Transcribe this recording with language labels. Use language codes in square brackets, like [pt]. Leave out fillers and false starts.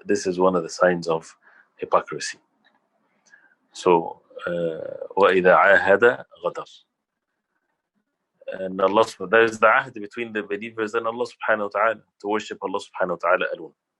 [en] This is one of the signs of hypocrisy. So [ar] وَإِذَا عَاهَدَ غَدَرَ. [en] And Allah, there is the ahd between the believers and Allah subhanahu wa ta'ala, to worship Allah subhanahu wa ta'ala alone.